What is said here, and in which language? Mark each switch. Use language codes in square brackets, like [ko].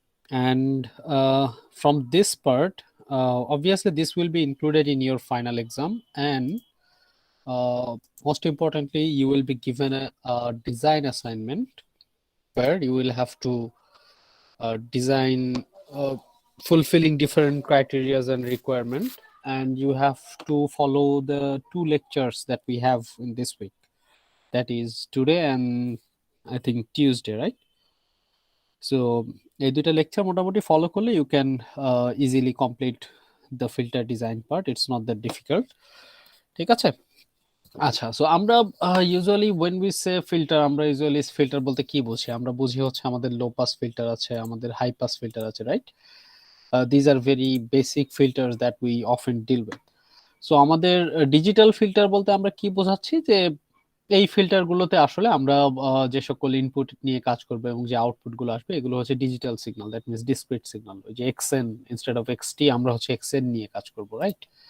[en] And from this part, obviously this will be included in your final exam, and most importantly, you will be given a design assignment where you will have to design fulfilling different criterias and requirement, and you have to follow the 2 lectures that we have in this week, that is today and I think Tuesday, right? [bn] So এই দুইটা lecture মোটামুটি follow করলে [en] you can easily complete the filter design part. It's not that difficult. [bn] ঠিক আছে? আচ্ছা, so আমরা usually [en] when we say filter, [bn] আমরা usually filter বলতে কি বুঝি? আমরা বুঝি হচ্ছে আমাদের লো পাস ফিল্টার আছে, আমাদের হাই পাস ফিল্টার আছে, right? [en] These are very basic filters that we often deal with. [bn] So আমাদের ডিজিটাল ফিল্টার বলতে আমরা কি বোঝাচ্ছি? যে এই ফিল্টার গুলোতে আসলে আমরা যে সকল ইনপুট নিয়ে কাজ করবো এবং যে আউটপুট গুলো আসবে এগুলো হচ্ছে digital signal, [en] That means discrete signal. [bn] ওই যে এক্সএন ইনস্টেড অফ এক্সটি আমরা হচ্ছে এক্সএন নিয়ে কাজ করবো, রাইট?